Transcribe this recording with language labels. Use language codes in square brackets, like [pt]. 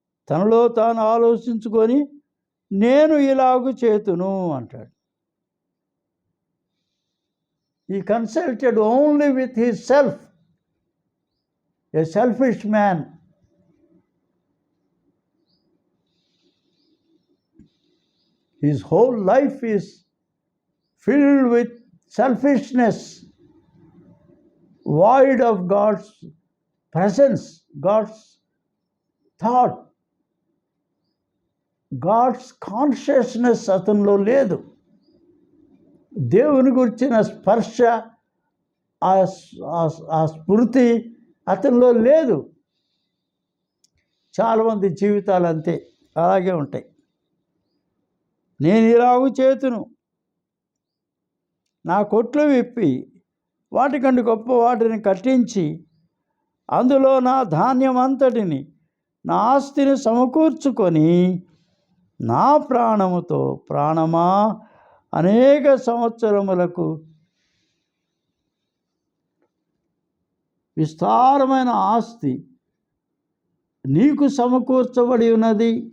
[te] తనలో తాను ఆలోచించుకొని నేను ఇలాగు చేతును అంటాడు. [en] He consulted only with his self, a selfish man. His whole life is filled with selfishness, void of God's presence, God's thought, God's consciousness [te] అతనిలో లేదు. దేవుని గురించిన స్పర్శ, ఆ స్ఫూర్తి అతనిలో లేదు. చాలామంది జీవితాలు అంతే, అలాగే ఉంటాయి. నేను ఇలాగూ చేతును, నా కొట్లు విప్పి వాటికంటే గొప్ప వాటిని కట్టించి అందులో నా ధాన్యం అంతటిని, నా ఆస్తిని సమకూర్చుకొని నా ప్రాణముతో, ప్రాణమా అనేక సంవత్సరములకు విస్తారమైన ఆస్తి నీకు సమకూర్చబడి ఉన్నది.